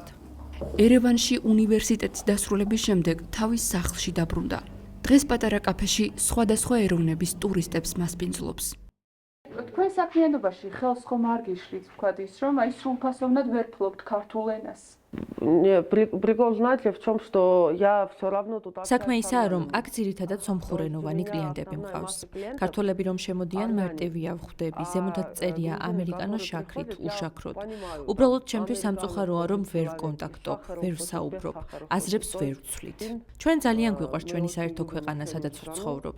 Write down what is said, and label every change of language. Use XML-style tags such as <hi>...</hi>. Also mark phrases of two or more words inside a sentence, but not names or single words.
<ka>ერევანში უნივერსიტეტის დასრულების შემდეგ თავის სახლში დაბრუნდა. დღეს პატარა კაფეში სხვადასხვა ეროვნების ტურისტებს მასპინძლობს. თქვენ საქმიანობაში ხელს ხომ არ გიშლით, ვთქვათ ის, რომ აი სრულფასოვნად ვერ ფლობთ ქართულ ენას?</ka> <ru>Прикол, знаете, в том, что я все равно тут</ru> <ka>საქმე ისაა, რომ აქ ძირითადად სომხურენოვანი კლიენტები მყავს. ქართველები რომ შემოდიან, მარტივია ვხვდები, ზემოთაც წერია ამერიკანო შაქრით, უშაქროთ. უბრალოდ ჩემთვის სამწუხაროა, რომ ვერ ვკონტაქტობ, ვერ ვსაუბრობ, აზრებს ვერ ვცვლით. ჩვენ ძალიან გვიყვარს ჩვენი საერთო ქვეყანა, სადაც ვცხოვრობთ.</ka>